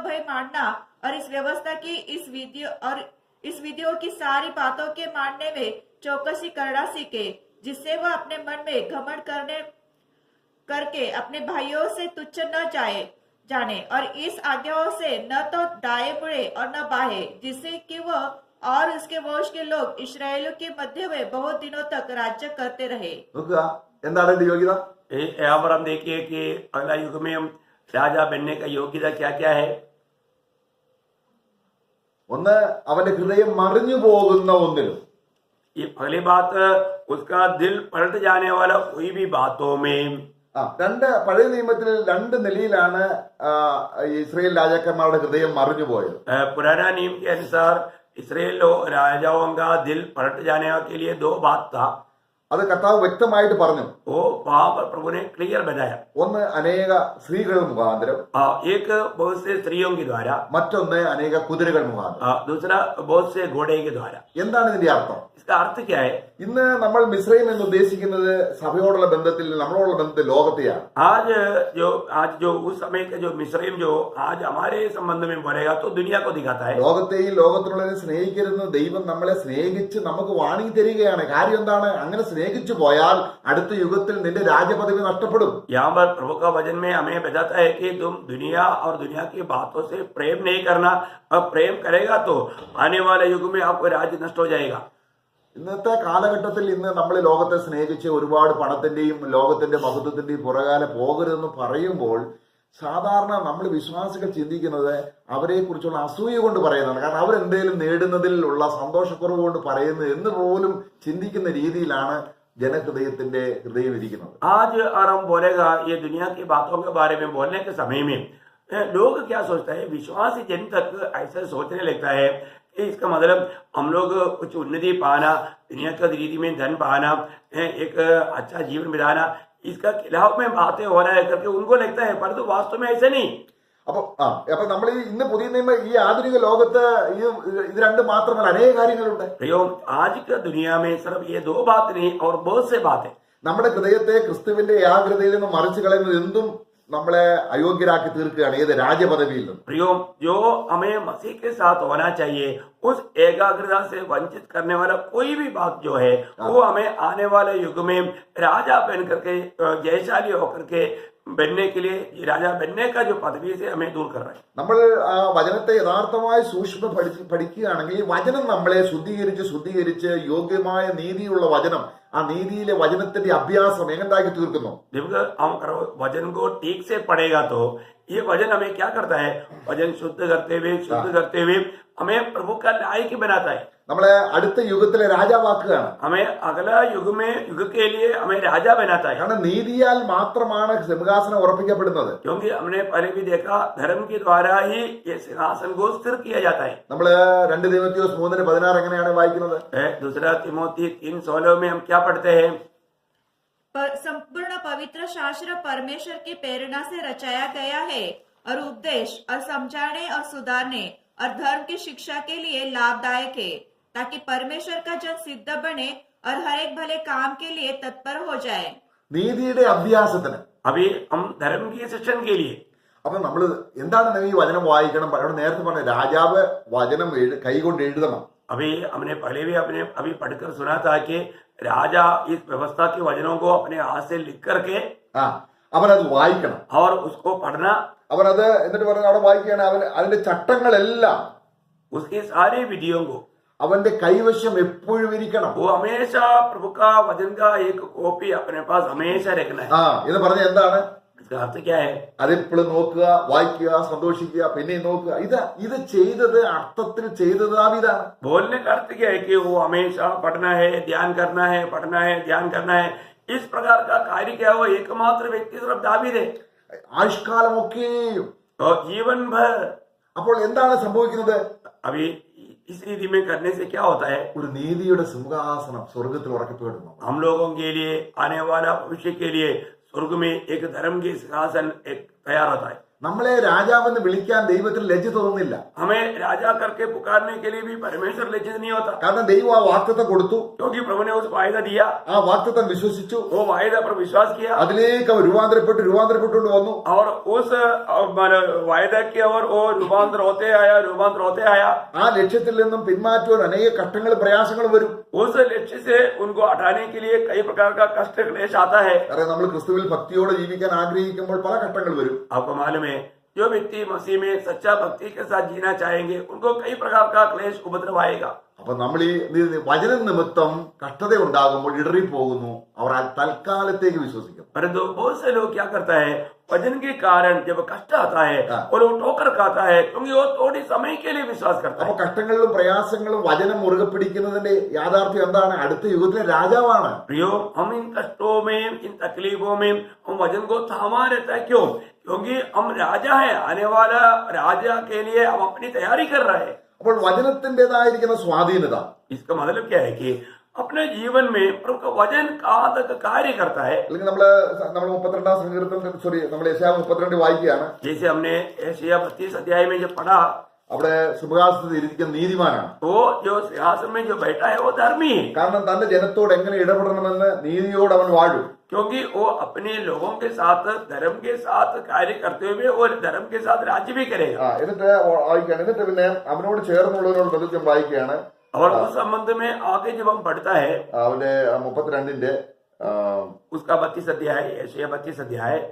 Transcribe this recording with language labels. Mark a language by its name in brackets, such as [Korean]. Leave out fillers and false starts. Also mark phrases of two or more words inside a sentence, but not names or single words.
[Hindi] भय मानना और इस व्यवस्था की इस विधियों की सारी बातों के मानने में चौकसी करना सीखे, जिससे वह अपने मन में घमंड करके अपने भाइयों से तुच्छ न जाने और इस आज्ञाओं से न तो दाएं मुड़े और न बाहे, जिससे कि वह और उसके वंश के लोग इस्राएलियों के मध्य में बहुत दिनों तक राज्य करते रहे। [Malayalam] നോക്കുക എന്താണ് ഇതിന്റെ യോഗ്യത? [Hindi] यहाँ पर हम देखिए कि अगला युग में हम राजा बनने का योग्यता क्या क्या है। [Malayalam] ഒന്ന്, അവന്റെ ഹൃദയം മറിഞ്ഞു പോകുന്ന ഒന്നിലും, [Hindi] ये पहली बात, उसका दिल पलट जाने वाला कोई भी बातों में। [Malayalam] രണ്ട്, പഴയ നിയമത്തിൽ 2 നിലയിലാണ് ഇസ്രായേൽ രാജാക്കന്മാരുടെ ഹൃദയം മറിഞ്ഞു പോയത്. [Hindi] पुराना नियम के अनुसार इसराइल राजाओं का दिल पलट जाने के लिए 2 बात था। [Malayalam] അത് കർത്താവ് വ്യക്തമായിട്ട് പറഞ്ഞു. [Hindi] वो वहां पर प्रभु ने क्लियर बताया। [Malayalam] ഒന്ന്, അനേക സ്ത്രീകൾ മുഖാന്തരം, [Hindi] एक बहुत से स्त्रियों के द्वारा, [Malayalam] മറ്റൊന്ന് അനേക കുതിരകൾ മുഖാന്തരം. [Hindi] दूसरा बहुत से घोड़े के द्वारा। [Malayalam] എന്താണ് ഇതിന്റെ അർത്ഥം? [Hindi] इसका अर्थ क्या है? [Malayalam] ഇന്ന് നമ്മൾ മിസ്രൈം എന്ന് ഉദ്ദേശിക്കുന്നത് സഭയോടുള്ള ബന്ധത്തിൽ, നമ്മളോടുള്ള ബന്ധത്തിൽ ലോകത്തെയാണ്. [Hindi] आज जो उस समय का जो मिस्रैम जो आज हमारे संबंध में बोलेगा तो दुनिया को दिखाता है। [Malayalam] ലോകത്തെയും ലോകത്തിലുള്ളവരെ സ്നേഹിക്കരുതെന്ന് ദൈവം നമ്മളെ സ്നേഹിച്ച് നമുക്ക് വാണിംഗ് തരികയാണ്. കാര്യം എന്താണ്? അങ്ങനെ സ്നേഹിച്ചു പോയാൽ അടുത്ത യുഗത്തിൽ നിന്റെ രാജപദവി നഷ്ടപ്പെടും. [Hindi] यहाँ पर प्रभु का वचन में हमें बताता है कि तुम दुनिया और दुनिया की बातों से प्रेम नहीं करना, और प्रेम करेगा तो आने वाले युग में आपको राज्य नष्ट हो जाएगा। [Malayalam] ഇന്നത്തെ കാലഘട്ടത്തിൽ ഇന്ന് നമ്മൾ ലോകത്തെ സ്നേഹിച്ച് ഒരുപാട് പണത്തിന്റെയും ലോകത്തിന്റെ മഹത്വത്തിന്റെയും പുറകാലെ പോകരുതെന്ന് പറയുമ്പോൾ സാധാരണ നമ്മൾ വിശ്വാസികൾ ചിന്തിക്കുന്നത് അവരെ കുറിച്ചുള്ള അസൂയ കൊണ്ട് പറയുന്നതാണ്. കാരണം അവരെന്തെങ്കിലും നേടുന്നതിലുള്ള സന്തോഷക്കുറവ് കൊണ്ട് പറയുന്നത് എന്ന് പോലും ചിന്തിക്കുന്ന രീതിയിലാണ് जनहृदयത്തിന്റെ ഹൃദയം ഇരിക്കുന്നത്. [Hindi] आज और हम बोलेगा ये दुनिया की बातों के बारे में बोलने के समय में लोग क्या सोचता है, विश्वासी जन तक ऐसा सोचने लगता है कि इसका मतलब हम लोग कुछ उन्नति पाना, दुनिया का रीति में धन पाना, एक अच्छा जीवन बिताना, इसका खिलाफ में बातें हो रहा है करके उनको लगता है, परंतु वास्तव में ऐसा नहीं. [Malayalam] അപ്പൊ നമ്മൾ ഇന്ന് പുതിയ നിയമ ഈ ആധുനിക ലോകത്ത് ഇത് രണ്ട് മാത്രമല്ല അനേക കാര്യങ്ങളുണ്ട്. [Hindi] आज की दुनिया में सिर्फ ये दो बात नहीं और बहुत से बातें. [Malayalam] നമ്മുടെ ഹൃദയത്തെ ക്രിസ്തുവിന്റെ ഏകാഗ്രതയിൽ നിന്ന് മറിച്ചു കളയുന്നത് എന്തും നമ്മളെ അയോഗ്യരാക്കി തീർക്കുകയാണ്, ഏത് രാജപദവിയിൽ നിന്നും. [Hindi] प्रियो, जो हमें मसीह के साथ होना चाहिए उस एकाग्रता से वंचित करने वाला कोई भी बात जो है वो हमें आने वाले युग में राजा बन करके जयशाली होकर के बनने के लिए, राजा बनने का जो पदवी से हमें दूर कर रहा है. [Malayalam] നമ്മൾ ആ വചനത്തെ യഥാർത്ഥമായി സൂക്ഷ്മ പഠിക്കുകയാണെങ്കിൽ ഈ വചനം നമ്മളെ ശുദ്ധീകരിച്ച് യോഗ്യമായ നീതിയുള്ള വചനം, ആ നീതിയിലെ വചനത്തിന്റെ അഭ്യാസം എങ്ങനെയാക്കി തീർക്കുന്നു. [Hindi] जब हम वचन को ठीक से पढ़ेगा तो ये वचन हमें क्या करता है, वचन शुद्ध करते हुए हमें प्रभु का लायक बनाता है. [Malayalam] നമ്മളെ അടുത്ത യുഗത്തിലെ രാജാവാക്കുകയാണ്. [Hindi] हमें अगला युग के लिए हमें राजा बनाता है. [Malayalam] കാരണം നീതിയാൽ മാത്രമാണ് സിംഹാസനം ഉറപ്പിക്കപ്പെടുന്നത്. [Hindi] क्योंकि हमने पहले भी देखा धर्म के द्वारा ही ये सिंहासन को स्थिर किया जाता है. [Malayalam] നമ്മള് 2 തിമോത്തിയോസ് 3:16 എങ്ങനെയാണ് വായിക്കുന്നത്? [Hindi] दूसरा तिमोथी 3:16 में हम क्या पढ़ते हैं? संपूर्ण पवित्र शास्त्र परमेश्वर की प्रेरणा से रचाया गया है और उपदेश और समझाने और सुधारने और धर्म की शिक्षा के लिए लाभदायक है, ताकि परमेश्वर का जन सिद्ध बने और हर एक भले काम के लिए तत्पर हो जाए. [Malayalam] നീതിയുടെ അഭ്യാസത്തിന് [Hindi] अभी हम धर्म की शिक्षण के लिए. [Malayalam] അപ്പൊ നമ്മൾ എന്താണ് ഈ വചനം വായിക്കണം? അവിടെ നേരത്തെ പറഞ്ഞ രാജാവ് വചനം കൈകൊണ്ട് എഴുതണം. [Hindi] अभी हमने पहले भी अभी पढ़कर सुना था कि राजा इस व्यवस्था के वचनों को अपने हाथ से लिख करके [Malayalam] അവനത് വായിക്കണം [Hindi] और उसको पढ़ना. [Malayalam] അവനത് എന്നിട്ട് പറഞ്ഞ അവിടെ വായിക്കുകയാണ്, അവൻ അതിന്റെ ചട്ടങ്ങളെല്ലാം [Hindi] उसकी सारी विधियों को [Malayalam] അവന്റെ കൈവശം എപ്പോഴും ഇരിക്കണം. [Hindi] वो हमेशा प्रभु का वचन का एक कॉपी अपने पास हमेशा रखना है. [Malayalam] എന്ന് പറഞ്ഞ എന്താണ്? [Hindi] इसका अर्थ क्या है? [Malayalam] അതെപ്പോഴും നോക്കുക, വായിക്കുക, സന്തോഷിക്കുക, പിന്നെ നോക്കുക. ഇത് ചെയ്തത് അർത്ഥത്തിൽ ചെയ്തത് ദാവീദാണ്. [Hindi] बोलने का अर्थ क्या है कि वो हमेशा पढ़ना है, ध्यान करना है, ध्यान करना है. इस प्रकार का कार्य क्या हो एकमात्र व्यक्ति सिर्फ दावीद है. [Malayalam] ആയുഷ്കാലമൊക്കെയും [Hindi] और जीवन भर. [Malayalam] അപ്പോൾ എന്താണ് സംഭവിക്കുന്നത്? [Hindi] अभी इस रीति में करने से क्या होता है? [Malayalam] ഒരു നീതിയുടെ സിംഹാസനം സ്വർഗത്തിൽ ഉറക്കപ്പെടുന്നു. [Hindi] हम लोगों के लिए आने वाला भविष्य के लिए स्वर्ग में एक धर्म की सिंहासन एक तैयार होता है. [Malayalam] നമ്മളെ രാജാവെന്ന് വിളിക്കാൻ ദൈവത്തിന് ലജ്ജ തോന്നുന്നില്ല. [Hindi] हमें राजा करके पुकारने के लिए भी परमेश्वर लज्जित नहीं होता. [Malayalam] കാരണം ദൈവം ആ വാഗ്ദത്തം കൊടുത്തു, [Hindi] क्योंकि प्रभु ने उस वायदा दिया, [Malayalam] ആ വാഗ്ദത്തം വിശ്വസിച്ചു, [Hindi] वो वायदा पर विश्वास किया [Malayalam] അതിലേക്ക് അവർ രൂപാന്തരപ്പെട്ടുകൊണ്ട് വന്നു. [Hindi] और उस वायदा की और वो रूपांतर होते आया. [Malayalam] ആ ലക്ഷ്യത്തിൽ നിന്നും പിന്മാറ്റുവാൻ അനേക കഷ്ടങ്ങളും പ്രയാസങ്ങളും വരും. [Hindi] उस लक्ष्य से उनको हटाने के लिए कई प्रकार का कष्ट क्लेश आता है. [Malayalam] കാരണം നമ്മൾ ക്രിസ്തുവിൽ ഭക്തിയോടെ ജീവിക്കാൻ ആഗ്രഹിക്കുമ്പോൾ പല കഷ്ടങ്ങൾ വരും. [Hindi] आपको मालूम है, जो व्यक्ति मसीह में सच्चा भक्ति के साथ जीना चाहेंगे उनको कई प्रकार का क्लेश उपद्रव आएगा. [Malayalam] അപ്പൊ നമ്മൾ ഈ വചന നിമിത്തം കഷ്ടത ഉണ്ടാകുമ്പോൾ ഇടറിപ്പോകുന്നു, അവർ തൽക്കാലത്തേക്ക് വിശ്വസിക്കും. [Hindi] परंतु बहुत से लोग क्या करता है, वचन के कारण जब कष्ट आता है और वो ठोकर खाता है, क्योंकि वो थोड़ी समय के लिए विश्वास करता [Malayalam] അപ്പൊ [Hindi] है. [Malayalam] കഷ്ടങ്ങളിലും പ്രയാസങ്ങളും വചനം മുറുകെ പിടിക്കുന്നതിന്റെ യാഥാർത്ഥ്യം എന്താണ്? അടുത്ത യുഗത്തിലെ രാജാവാണ്. [Hindi] प्रियो, हम इन कष्टों में, इन तकलीफों में हम वचन को थामा रहता है. क्यों? क्योंकि हम राजा है, आने वाला राजा के लिए हम अपनी तैयारी कर रहे हैं. [Malayalam] അപ്പോൾ വചനത്തിൻ്റെതായിരിക്കുന്ന സ്വാധീനത, [Hindi] इसका मतलब क्या है कि अपने जीवन में प्रभु का वचन कहाँ तक कार्य करता है. [Malayalam] അല്ലെങ്കിൽ നമ്മൾ 32 സങ്കീർത്തനത്തിൽ നമ്മൾ യെശയ്യാ 32 വായിക്കുകയാണ്. [Hindi] जैसे हमने यशायाह 32 अध्याय में जो पढ़ा, [Malayalam] അവിടെ സിംഹാസനത്തിൽ ഇരിക്കുന്ന നീതിമാനാണ്. [Hindi] वो जो सिंहासन में जो बैठा है वो धर्मी है. [Malayalam] കാരണം തന്റെ ജനത്തോട് എങ്ങനെ ഇടപെടണമെന്ന് നീതിയോട് അവൻ വാഴും. [Hindi] क्योंकि वो अपने लोगों के साथ धर्म के साथ कार्य करते हुए और धर्म के साथ राज्य भी करेगा. [Malayalam] എന്നിട്ട് വായിക്കുകയാണ്. എന്നിട്ട് പിന്നെ അവനോട് ചേർന്നുള്ളവരോട് പ്രതിജ്ഞ വായിക്കുകയാണ്. [Hindi] और उस संबंध में आगे जब हम पढ़ता है [Malayalam] അവന്റെ 32 [Hindi] उसका 32 अध्याय, यशायाह 32 अध्याय